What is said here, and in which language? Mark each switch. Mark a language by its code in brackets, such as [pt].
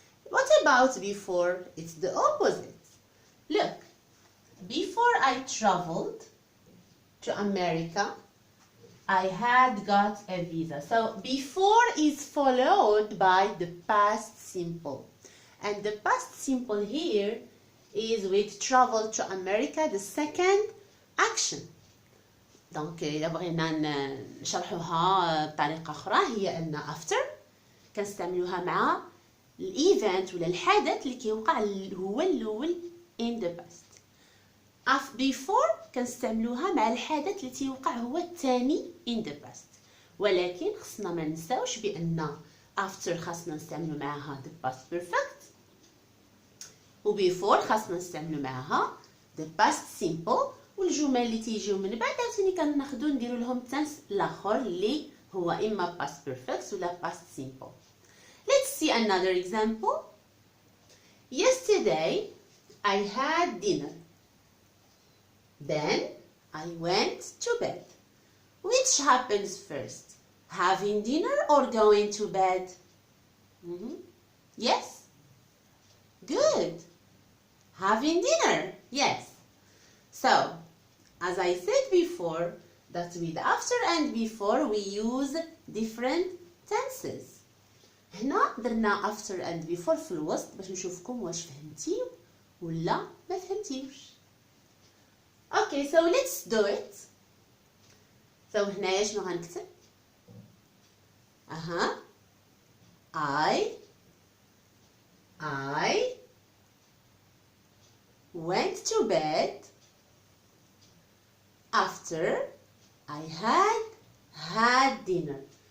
[en] What about before? It's the opposite. Look, before I traveled to America, I had got a visa. So before is followed by the past simple. And the past simple here is with travel to America, the second action. [ar] دونك إذا بغينا نشرحوها بطريقة أخرى هي أن after كنستعملوها مع الإيفنت ولا الحدث اللي كيوقع هو الأول [en] in the past. [ar] Before كنستعملوها مع الحدث اللي تيوقع هو الثاني [en] in the past. [ar] ولكن خصنا ما ننساوش بأن after خاصنا نستعملو معها the past perfect و before خاصنا نستعملو معها [en] the past simple. [ar] والجمل اللي تيجيو من بعد عاوتاني كناخدو نديرو لهم تنس الاخر اللي هو اما past perfect ولا past simple. [en] Let's see another example. Yesterday I had dinner. Then I went to bed. Which happens first? Having dinner or going to bed? Yes? Good. Having dinner. Yes. So, as I said before, that with after and before we use different tenses. [ar] هنا درنا [en] after and before [ar] في الوسط باش نشوفكم واش فهمتيو ولا ما فهمتيوش. [en] Okay, so let's do it. So [ar] هنايا شنو غنكتب؟ [en] I went to bed after I had dinner.